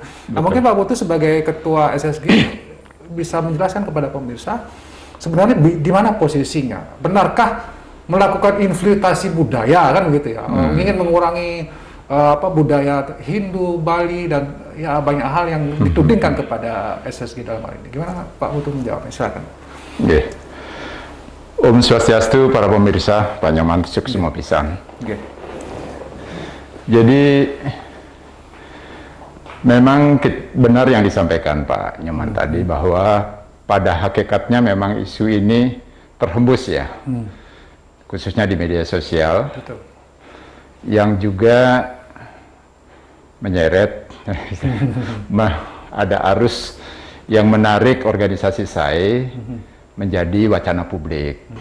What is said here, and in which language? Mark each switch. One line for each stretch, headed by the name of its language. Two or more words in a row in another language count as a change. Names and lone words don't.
Indonesian: Nah, mungkin Pak Putu sebagai Ketua SSG bisa menjelaskan kepada pemirsa sebenarnya di mana posisinya? Benarkah melakukan infiltrasi budaya kan gitu ya? Ingin mengurangi budaya Hindu, Bali dan ya banyak hal yang ditudingkan kepada SSG dalam hal ini. Gimana Pak Putu menjawabnya? Silakan. Okay. Om Swastiastu, para pemirsa, Pak Nyoman semua pisan. Okay. Jadi memang benar yang disampaikan Pak Nyoman tadi bahwa pada hakikatnya memang isu ini terhembus ya, khususnya di media sosial. Betul. Yang juga menyeret ada arus yang menarik organisasi SAI menjadi wacana publik.